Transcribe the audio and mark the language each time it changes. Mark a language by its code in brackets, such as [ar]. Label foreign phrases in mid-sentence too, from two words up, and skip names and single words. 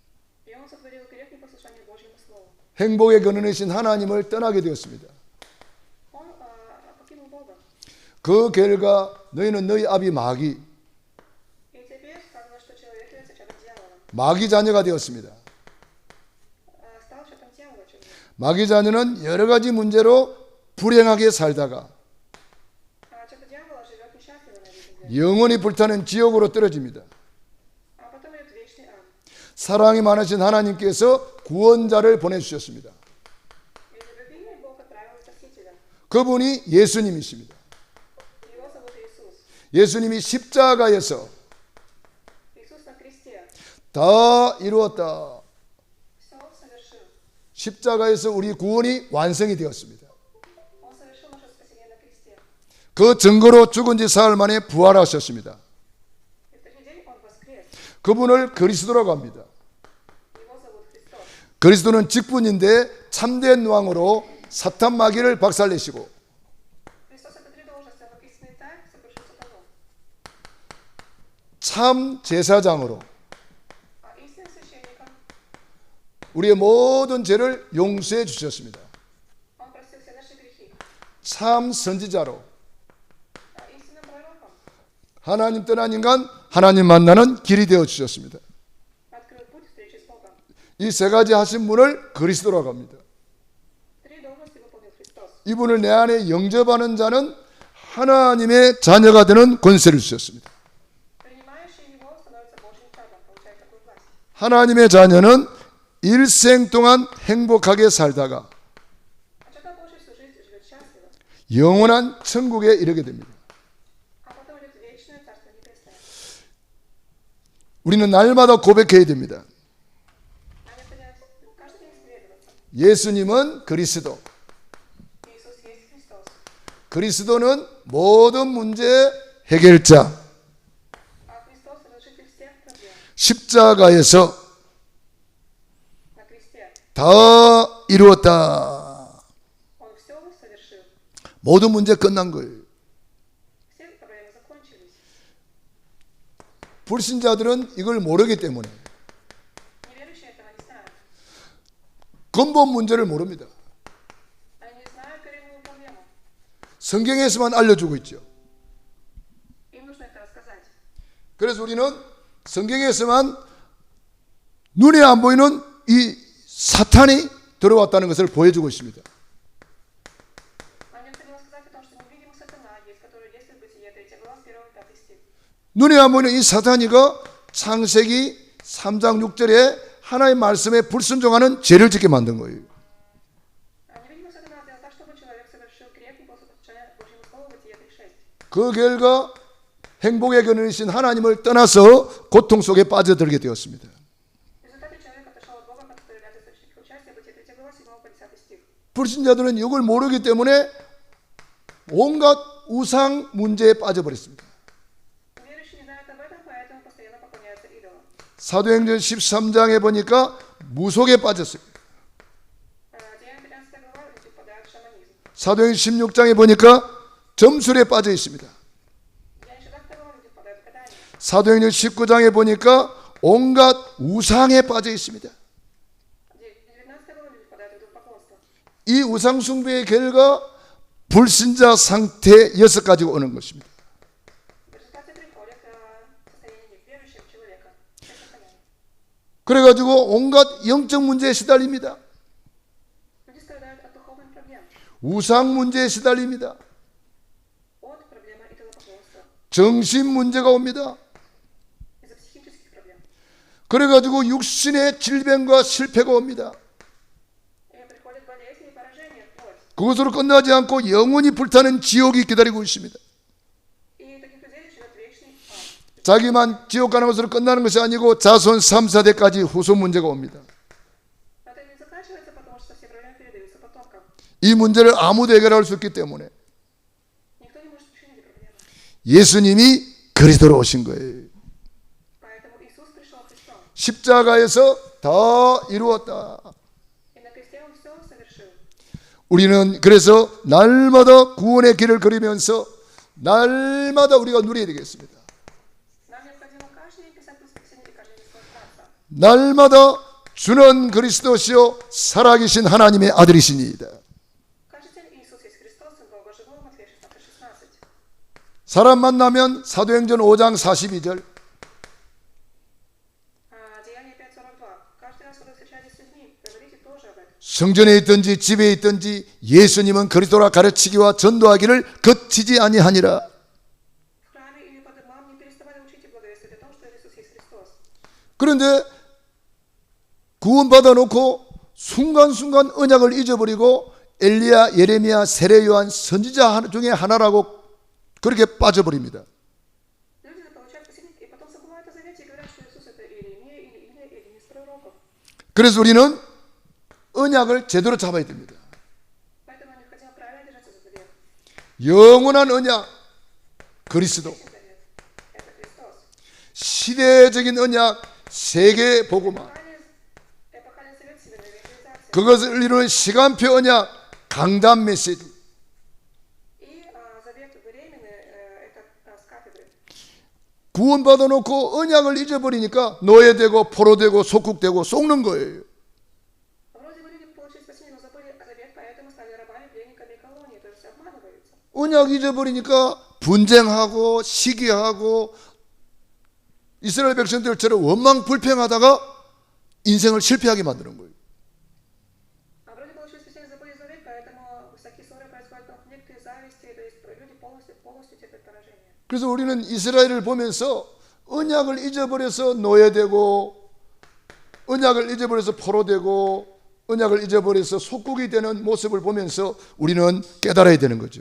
[ko] 행복의 근원이신 하나님을 떠나게 되었습니다. 그 결과 너희는 너희 아비 마귀 자녀가 되었습니다. [ru] дьявола через это. [ko] 마귀 자녀는 여러 가지 문제로 불행하게 살다가 [ru] А человек дьявола живет несчастливо на этой земле. [ko] 영원히 불타는 지옥으로 떨어집니다. [ru] А потом идет вечный ад. [ko] 사랑이 많으신 하나님께서 구원자를 보내주셨습니다. [ru] Из любви Бог отправил Спасителя. [ko] 그분이 예수님이십니다. [ru] Его зовут Иисус. [ko] 예수님이 십자가에서 [ru] Иисус на кресте. [ko] 다 이루었다. [ru] Все Он совершил. [ko] 십자가에서 우리 구원이 완성이 되었습니다. [ru] Он совершил наше спасение на кресте. [ko] 그 증거로 죽은 지 사흘 만에 부활하셨습니다. [ru] И в третий день Он воскрес. [ko] 그분을 그리스도라고 합니다. [ru] Его зовут Христос. [ko] 그리스도는 직분인데 참된 왕으로 사탄 마귀를 박살내시고 [ru] Христос это три должности. Он описанный так, сокрушил сатану. [ko] 참 제사장으로 [ru] А истинным священником [ko] 우리의 모든 죄를 용서해 주셨습니다. [ru] Он простил все наши грехи. [ko] 참 선지자로 [ru] А истинным пророком [ko] 하나님 떠난 인간 하나님 만나는 길이 되어 주셨습니다. [ru] открыл путь встречи с Богом. [ko] 이 세 가지 하신 분을 그리스도라고 합니다. [ru] Три должности выполнил Христос. [ko] 이분을 내 안에 영접하는 자는 하나님의 자녀가 되는 권세를 주셨습니다. [ru] Принимающий Его становится Божьим чадом, получает такую власть. [ko] 하나님의 자녀는 일생 동안 행복하게 살다가 [ru] А человек Божий всю жизнь живет счастливо, [ko] 영원한 천국에 이르게 됩니다. [ru] а потом идет в вечное Царство Небесное. [ko] 우리는 날마다 고백해야 됩니다. [ru] Нам необходимо каждый день исповедоваться. [ko] 예수님은 그리스도. [ru] Иисус есть Христос. [ko] 그리스도는 모든 문제 해결자. [ru] А Христос разрешитель всех проблем. [ko] 십자가에서 [ru] На кресте [ko] 다 이루었다. [ru] Он все совершил. [ko] 모든 문제 끝난 거예요. [ru] Все проблемы закончились. [ko] 불신자들은 이걸 모르기 때문에 [ru] Неверующие этого не знают. [ko] 근본 문제를 모릅니다. [ru] Они не знают коренную проблему. [ko] 성경에서만 알려주고 있죠. [ru] Им нужно это рассказать. [ko] 그래서 우리는 성경에서만 눈에 안 보이는 이 사탄이 들어왔다는 것을 보여주고 있습니다. [ru] Нам необходимо сказать о том, что невидимый сатана есть, который действует в Бытие 3 глава, с 1 по 5 стих. [ko] 눈에 안 보이는 이 사탄이가 창세기 3장 6절에 하나님의 말씀에 불순종하는 죄를 짓게 만든 거예요. [ru] А невидимый сатана сделал так, чтобы человек совершил грех и после послушания Божьему Слову Бытие 3:6. [ko] 그 결과 행복의 근원이신 하나님을 떠나서 고통 속에 빠져들게 되었습니다. [ru] В результате человек отошел от Бога, который является источником счастья, Бытие 3 глава, 7 по 10 стих. [ko] 불신자들은 이걸 모르기 때문에 온갖 우상 문제에 빠져버렸습니다. [ru] Верующие не знают об этом, поэтому постоянно поклоняются идолам. [ko] 사도행전 13장에 보니까 무속에 빠졌어요. [ru] Деяния 13 глава, люди впадают в шаманизм. [ko] 사도행전 16장에 보니까 점술에 빠져 있습니다. [ru] Деяния 16 глава, люди впадают в гадание. [ko] 사도행전 19장에 보니까 온갖 우상에 빠져 있습니다. [ru] 19 глава, люди впадают в идолопоклонство. [ko] 이 우상 숭배의 결과 불신자 상태 6가지가 오는 것입니다. [ru] В результате приходит состояние неверующего человека. Это состояние. [ko] 그래가지고 온갖 영적 문제에 시달립니다. [ru] Люди страдают от духовных проблем, [ko] 우상 문제에 시달립니다. [ru] от проблемы идолопоклонства, [ko] 정신 문제가 옵니다. [ru] из-за психических проблем. [ko] 그래가지고 육신의 질병과 실패가 옵니다. [ru] И приходят болезни и поражения в плоть. [ko] 그것으로 끝나지 않고 영원히 불타는 지옥이 기다리고 있습니다. [ru] И таких людей живет вечный ад. [ko] 자기만 지옥 가는 것으로 끝나는 것이 아니고 자손 3, 4대까지 후손 문제가 옵니다. [ru] Но это не заканчивается, потому что все проблемы передаются потомкам. [ko] 이 문제를 아무도 해결할 수 없기 때문에 [ru] Никто не может решить эти проблемы. [ko] 예수님이 그리스도로 오신 거예요. [ru] Поэтому Иисус пришел Христом. [ko] 십자가에서 다 이루었다. [ru] И на кресте Он все совершил. [ko] 우리는 그래서 날마다 구원의 길을 걸으면서 날마다 우리가 누려야 되겠습니다. [ru] Нам необходимо каждый день писать воскресенье и каждый день славиться. [ko] 날마다 주는 그리스도시요 살아계신 하나님의 아들이시니이다. [ru] Каждый день Иисус есть Христос, Сын Бога Живого, Матфея 16:16. [ko] 사람 만나면 사도행전 5장 42절 [ru] Деяние 5:42. Каждый раз, когда встречаетесь с людьми, говорите тоже об этом. [ko] 성전에 있든지 집에 있든지 예수님은 그리스도라 가르치기와 전도하기를 거치지 아니하니라. [ru] В храме или по домам не переставали учить и благовествовать о том, что Иисус есть Христос. [ko] 그런데 구원받아 놓고 순간순간 언약을 잊어버리고 엘리야, 예레미야, 세례 요한 선지자 중에 하나라고 그렇게 빠져버립니다. [ru] Люди получают посильник и потом забывают о завете и говорят, что Иисус это Иеремия или Илия или не из пророков. [ko] 그래서 우리는 언약을 제대로 잡아야 됩니다. [ru] Поэтому необходимо правильно держаться за завет. [ko] 영원한 언약 그리스도, [ru] Вечный завет – это Христос. [ko] 시대적인 언약 세계 복음화, [ru] Эпохальный завет всемирной евангелизации. [ko] 그것을 이루는 시간표 언약 강단 메시지. [ru] И завет временный – это с кафедры. [ko] 구원받아 놓고 언약을 잊어버리니까 노예되고 포로되고 속국되고 속는 거예요. [ru] Вроде бы люди получили спасение, но забыли о завет, поэтому стали рабами, пленниками колонии. То есть обманываются. [ko] 언약 잊어버리니까 분쟁하고 시기하고 이스라엘 백성들처럼 원망불평하다가 인생을 실패하게 만드는 거예요. [ru] А вроде получили спасение, забыли завет, поэтому всякие ссоры происходят, конфликты, зависти. То есть люди полностью терпят поражение. [ko] 그래서 우리는 이스라엘을 보면서 언약을 잊어버려서 노예되고 언약을 잊어버려서 포로되고 언약을 잊어버려서 속국이 되는 모습을 보면서 우리는 깨달아야 되는 거죠.